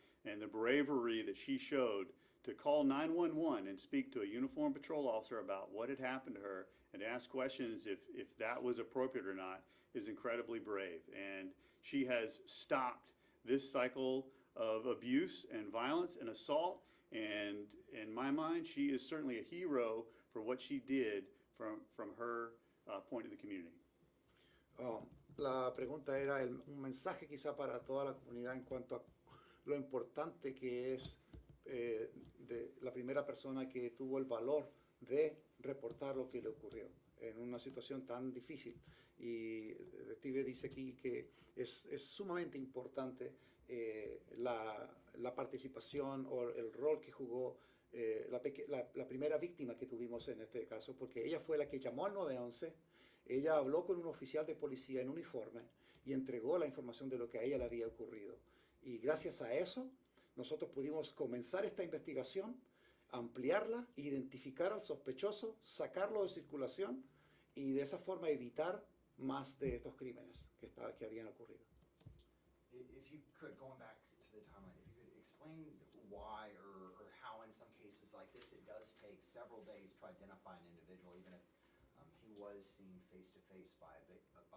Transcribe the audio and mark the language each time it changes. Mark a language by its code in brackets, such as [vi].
[en] And the bravery that she showed to call 911 and speak to a uniformed patrol officer about what had happened to her and ask questions if that was appropriate or not is incredibly brave. And she has stopped this cycle of abuse and violence and assault. And in my mind, she is certainly a hero for what she did from her point of the community. [es] La pregunta era un mensaje quizá para toda la comunidad en cuanto a lo importante que es de la primera persona que tuvo el valor de reportar lo que le ocurrió en una situación tan difícil. Y el detective dice aquí que es sumamente importante la participación o el rol que jugó la primera víctima que tuvimos en este caso, porque ella fue la que llamó al 911, ella habló con un oficial de policía en uniforme y entregó la información de lo que a ella le había ocurrido. Y gracias a eso, nosotros pudimos comenzar esta investigación, ampliarla, identificar al sospechoso, sacarlo de circulación y de esa forma evitar más de estos crímenes que habían ocurrido. [en] If you could, going back to the timeline, if you could explain why or how in some cases like this it does take several days to identify an individual, even if he was seen face-to-face by a victim.